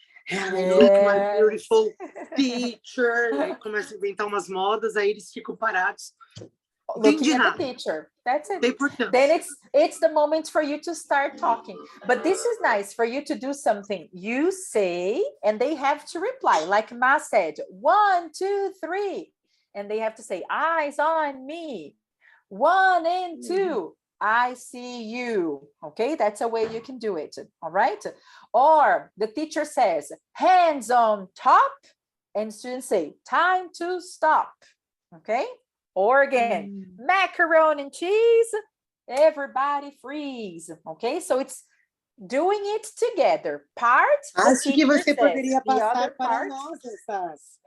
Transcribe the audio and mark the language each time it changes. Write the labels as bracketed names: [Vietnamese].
[English] And I look my beautiful teacher. [Portuguese] Aí começa a inventar umas modas, aí eles ficam parados. [English] Looking at the teacher. That's it. Then it's the moment for you to start talking. But this is nice for you to do something. You say, and they have to reply. Like Ma said, 1, 2, 3. And they have to say, eyes on me. 1 and 2. I see you. Okay, that's a way you can do it. All right. Or the teacher says, hands on top. And students say, time to stop. Okay. Or again, macaroni and cheese, everybody freeze. Okay, so it's doing it together. Part. [Portuguese] Acho que você poderia passar para nós essas.